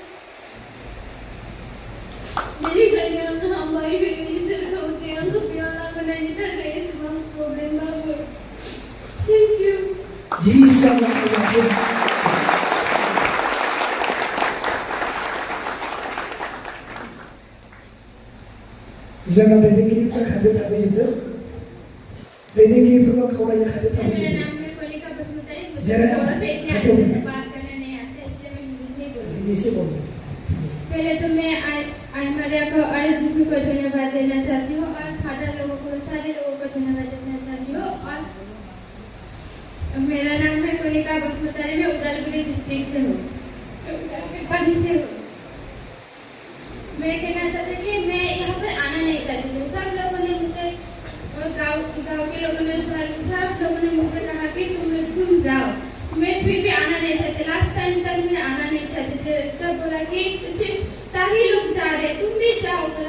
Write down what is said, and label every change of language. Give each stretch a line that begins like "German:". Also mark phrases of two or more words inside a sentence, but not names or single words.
Bodo: बेनिखायनो आं हामबाय होयो इसोरखौ जे आंखौ बेयाव लाबोनायनि थाखाय एसेबां प्रब्लेमबाबो
English: thank you
Bodo: जोंना दैदेनगिरिफ्रा खाथियाव थाफैजोबदों दैदेनगिरिफोरखौ खावलायो खाथियाव थाफैजोबदों
Hindi: पहले तो मैं आइमारिया को और जिसू को धन्यवाद देना चाहती हूँ और फादर लोगों को सारे लोगों को धन्यवाद देना चाहती हूँ और मेरा नाम है कोनिका बसुमतारी मैं उदालगुरी डिस्ट्रिक्ट से हूँ पानी से हूँ मैं कहना चाहती कि मैं यहाँ पर आना नहीं चाहती थी सब लोगों ने मुझे गाँव के लोगों ने सब लोगों ने मुझसे कहा कि तुम जाओ मैं फिर भी आना नहीं चाहती
English: last time
Hindi: तक मैं आना नहीं चाहती थी तब बोला कि सिर्फ सारे लोग जा रहे, तुम भी जाओ बोला।